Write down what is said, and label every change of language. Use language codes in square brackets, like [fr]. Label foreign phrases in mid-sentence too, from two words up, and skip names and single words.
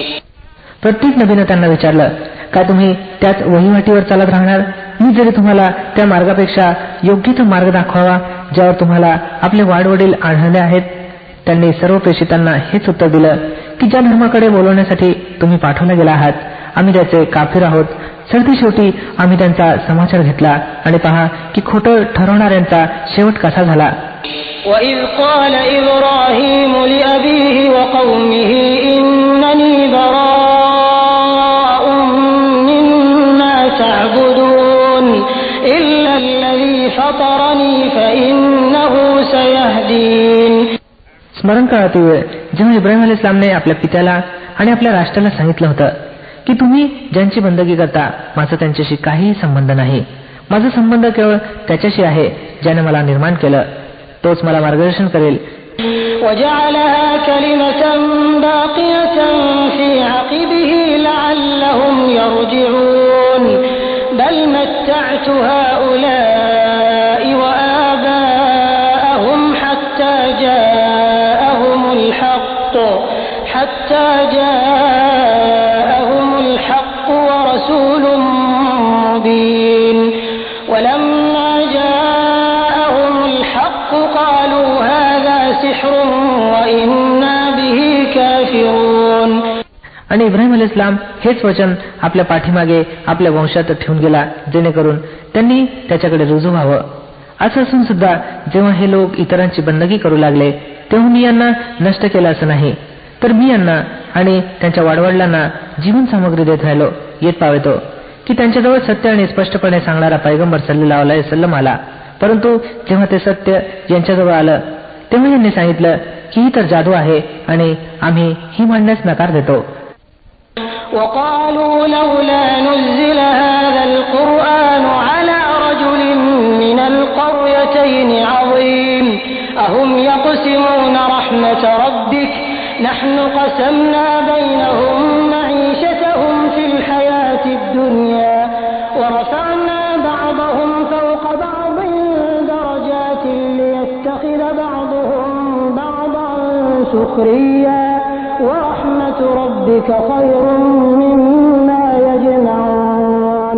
[mr] प्रत्येक नबीनं त्यांना विचारलं, का तुम्ही त्याच वहिवाटीवर चालत राहणार? मी जरी तुम्हाला त्या मार्गापेक्षा योग्य तो मार्ग दाखवावा ज्यावर तुम्हाला आपले वाडवडील आढळले आहेत. त्यांनी सर्व प्रेषितांना हेच उत्तर दिलं की ज्या धर्माकडे बोलवण्यासाठी तुम्ही पाठवला गेला आहात आम्ही त्याचे काफिर आहोत. सरतेशेवटी आम्ही त्यांचा समाचार घेतला आणि पहा की खोटं ठरवणाऱ्यांचा शेवट कसा झाला. [ar] وَإِذْ قَالَ إِبْرَاهِيمُ لِأَبِيهِ وَقَوْمِهِ إِنَّنِي بَرَاءٌ مِّمَّا تَعْبُدُونَ إِلَّا الَّذِي فَطَرَنِي فَإِنَّهُ سَيَهْدِينِ. [mr] स्मरण करा ती वेळ जेव्हा इब्राहिम अलैहिस्सलामने आपल्या पित्याला आणि आपल्या राष्ट्राला सांगितलं होतं की तुम्ही ज्यांची बंदगी करता माझा त्यांच्याशी काहीही संबंध नाही. माझा संबंध केवळ त्याच्याशी आहे ज्याने मला निर्माण केलं. तोच मला मार्गदर्शन करेल [ar] وجعلها كلمة باقية في عقبه لعلهم يرجعون بل متعت هؤلاء وآباءهم حتى جاءهم الحق ورسول مبين ولما جاءهم الحق قالوا هذا سحر وإنا به كافرون. [mr] आणि इब्राहिम अलैहिस्सलाम हेच वचन आपल्या पाठीमागे आपल्या वंशात ठेवून गेला जेणेकरून त्यांनी त्याच्याकडे रुजू व्हावं. असं असून सुद्धा जेव्हा हे लोक इतरांची बंदगी करू लागले तेव्हा मी यांना नष्ट केलं असं नाही, तर मी यांना आणि त्यांच्या वाडवडिलांना जीवन सामग्री देत राहिलो. येत पावेतो की त्यांच्याजवळ सत्य आणि स्पष्टपणे सांगणारा पैगंबर [ar] صلى الله عليه وسلم [mr] आला, परंतु जेव्हा ते सत्य यांच्याजवळ आलं तेव्हा यांनी सांगितलं की ही तर जादू आहे आणि आम्ही ही मांडण्यास नकार देतो. [ar] وقالوا لولا نزل هذا القرآن على رجل من القريتين عظيم أهم يقسمون رحمة ربك نحن قسمنا بينهم معيشتهم في الحياة الدنيا ورفعنا بعضهم فوق بعض درجات ليتخذ بعضهم بعضا سخريا ورحمة ربك خير مما يجمعون.